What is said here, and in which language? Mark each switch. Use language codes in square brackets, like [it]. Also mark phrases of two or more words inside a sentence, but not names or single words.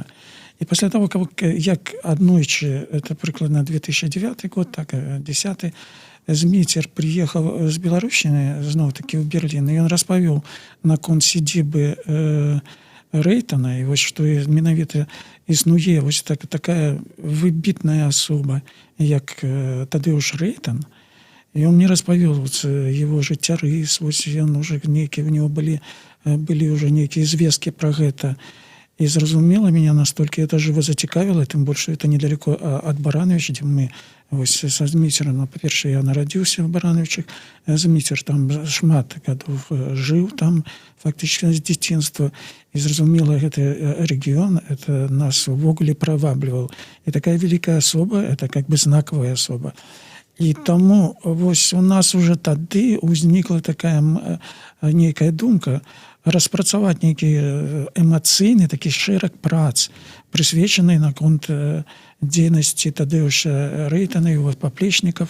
[be] І пасля того, як аднойчы, это прыкладна 2009 год, так, 10-й, Зміцер прыехаў з Беларусіны, зноў-такі ў Берлін, і ён распавёў наконт сядзібы Рэйтана, і вось што менавіта існуе вось такая выбітная асоба, як Тадеуш Рэйтан. І он мне распавёл его жыццярыс, вось ён уже нейкія, у него былі уже нейкія звесткі пра гэта. І зразумела меня настолькі это жыва зацікавіла, тым больш это недалеко ад Барановича, дзе мы вось са Зміцерам, па-першае, я нарадзіўся в Барановичах, Зміцер там шмат гадоў жыў там фактычна з дзяцінства, і зразумела, гэты рэгіён это нас увогуле прывабліваў. І такая вялікая асоба, это как бы знакавая асоба. І таму вось у нас уже тады ўзнікла такая нейкая думка распрацаваць нейкі эмацыйны такі шэраг прац, прысвечаны наконт дзейнасці Тадеуша Рэйтана і его паплечнікаў.